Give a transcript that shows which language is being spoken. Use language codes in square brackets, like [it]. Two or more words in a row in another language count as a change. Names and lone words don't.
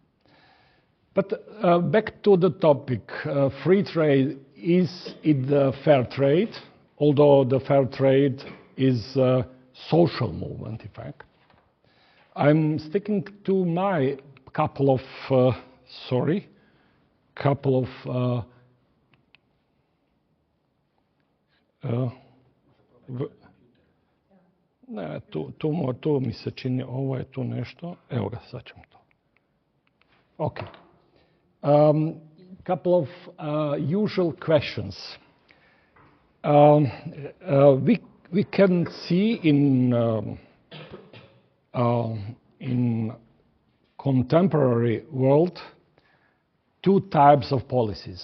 [en] But back to the topic, free trade, is it the fair trade? Although the fair trade is a social movement, in fact. I'm sticking to my couple of [sr] ne, tu mi se čini, ovo je tu nešto, evo ga, sad ćemo to. Ok. [en] couple of usual questions. We can see in contemporary world two types of policies.